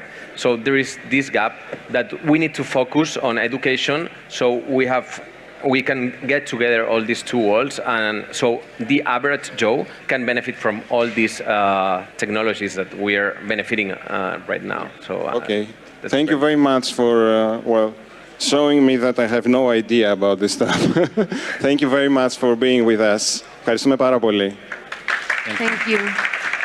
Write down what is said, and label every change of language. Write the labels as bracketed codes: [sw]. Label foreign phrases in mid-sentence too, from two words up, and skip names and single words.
[en] So there is this gap that we need to focus on education, so we can get together all these two worlds, and so the average Joe can benefit from all these technologies that we are benefiting right now. So okay, thank you very much for, well, showing me that I have no idea about this stuff. Thank you very much for being with us. [el] Ευχαριστούμε πάρα πολύ. [en] Thank you.